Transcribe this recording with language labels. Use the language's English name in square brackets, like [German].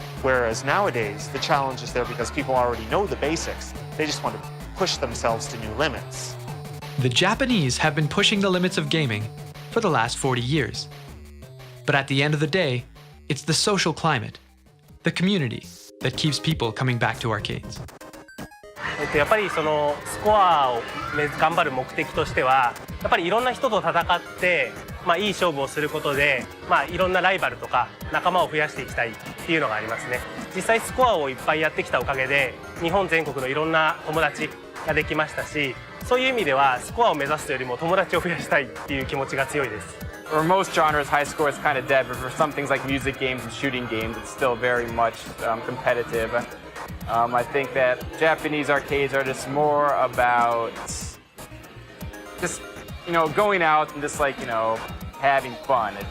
[English] Whereas nowadays, the challenge is there because people already know the basics. They just want to push themselves to new limits. The Japanese have been pushing the limits of gaming for the last 40 years. But at the end of the day, it's the social climate, the community, that keeps people coming back to arcades. [Japanese] やっぱりそのスコアを頑張る目的としてはやっぱりいろんな人と戦って、いい勝負をすることで、いろんなライバルとか仲間を増やしていきたいっていうのがありますね。実際スコアをいっぱいやってきたおかげで日本全国のいろんな友達ができましたし、そういう意味ではスコアを目指すというよりも友達を増やしたいっていう気持ちが強いです。 [English] For most genres, high score is kind of dead, but for some things like music games and shooting games, it's still very much competitive. I think that Japanese arcades are just more about just, going out and just having fun.